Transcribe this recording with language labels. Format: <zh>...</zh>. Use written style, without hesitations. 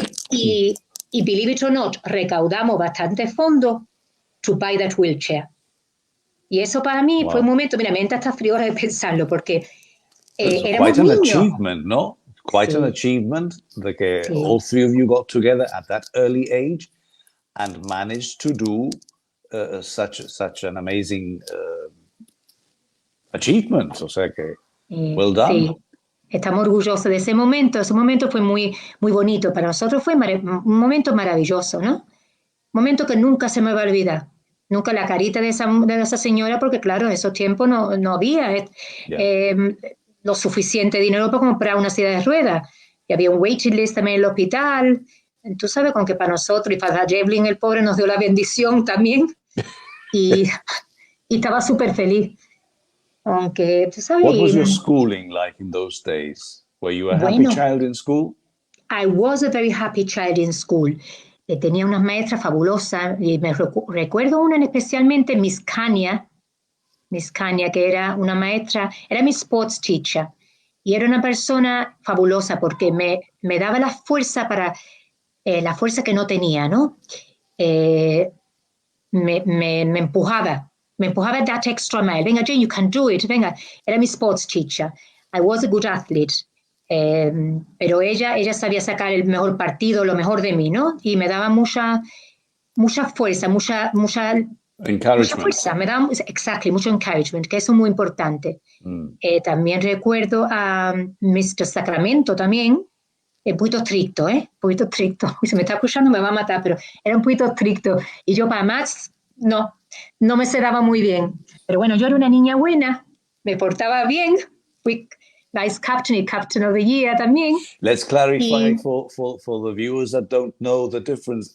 <en>Y believe it or not,</en> <es>recaudamos bastante fondos</es> <en>to buy that wheelchair.</en> <es>Y eso para mí fue un momento, mira, me entra hasta frío de pensarlo, porque éramos</es> <en>quite an</en> <es>niños.</es> <en>achievement, no? Quite an achievement that all three of you got together at that early age and managed to do such an amazing achievement.</en> <es>O sea que,</es> <en>well done.</en> <es>Sí. Estamos orgullosos de ese momento. Ese momento fue muy, muy bonito. Para nosotros fue un momento maravilloso, ¿no? Un momento que nunca se me va a olvidar. Nunca la carita de esa señora, porque claro, en esos tiempos no había lo suficiente dinero para comprar una silla de ruedas. Y había un waiting list también en el hospital. Tú sabes, con que para nosotros, y para Devlin, el pobre, nos dio la bendición también. Y estaba súper feliz. Aunque, tú sabes...</es> <en>What was your schooling like in those days? Were you a happy child in school? I was a very happy child in school.</en> <es>Tenía unas maestras fabulosas, y me recuerdo una especialmente, Miss Kania, que era una maestra, era mi sports teacher, y era una persona fabulosa porque me daba la fuerza la fuerza que no tenía, ¿no? Me empujaba</es> <en>that extra mile. Venga, Jayne, you can do it.</en> <es>Venga, era mi</es> <en>sports teacher. I was a good athlete.</en> <es>Pero ella sabía sacar el mejor partido, lo mejor de mí, ¿no? Y me daba mucha fuerza, mucha fuerza, me daba mucho encouragement, que eso es muy importante. También recuerdo a Mr. Sacramento también, un poquito estricto, un poquito estricto. Si me está escuchando me va a matar, pero era un poquito estricto. Y yo para más, no me se daba muy bien. Pero bueno, yo era una niña buena, me portaba bien, fui Vice Captain y</es> <en>Captain of the Year</en> <es>también.</es> <en>Let's clarify for the viewers that don't know the difference.</en>